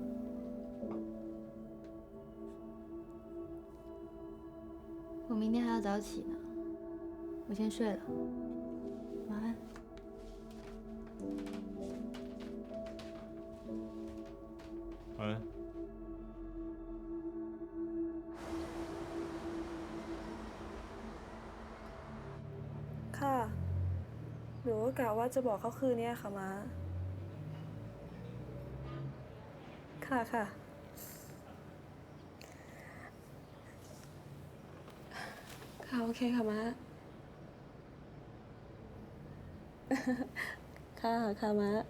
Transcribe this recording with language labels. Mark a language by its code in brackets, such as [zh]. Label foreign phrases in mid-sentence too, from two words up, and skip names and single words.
[zh] 我明天还要早起呢，我先睡了，晚安。晚安。 [th] ค่ะหนูก็กะว่าจะบอกเขาคืนนี้ค่ะม้าค่ะค่ะค่ะโอเคค่ะม้าค่ะค่ะม้า